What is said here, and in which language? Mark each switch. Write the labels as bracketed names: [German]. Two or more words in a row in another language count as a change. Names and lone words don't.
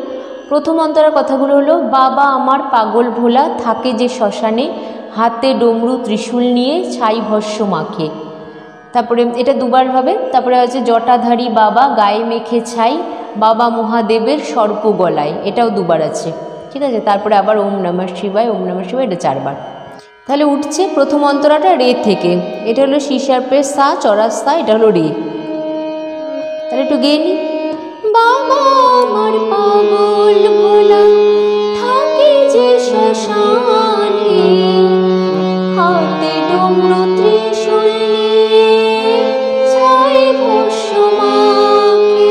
[Bangla] প্রথম অন্তরার কথাগুলো হলো, বাবা আমার পাগল ভোলা থাকে যে শ্মশানে, হাতে ডমরু ত্রিশূল নিয়ে ছাই ভস্য মাখে। তারপরে এটা দুবার হবে। তারপরে আছে জটাধারী বাবা গায়ে মেখে ছাই, বাবা মহাদেবের সর্প গলায়, এটাও দুবার আছে। ঠিক আছে, তারপরে আবার [Sanskrit] ওম নমঃ শিবায়, ওম নমঃ শিবায়, [Bangla] এটা 4 বার। তাহলে উঠছে প্রথম অন্তরাটা রে থেকে। এটা হলো শিশার্পের সা, চড়ার সা, এটা হলো রে। তাহলে একটু গেয়ে নি। বাবা আমার পাগল ভোলা থাকে যে শ্মশানে, হাতে ডমরু ত্রিশূল নিয়ে ছাই ভস্য মাখে।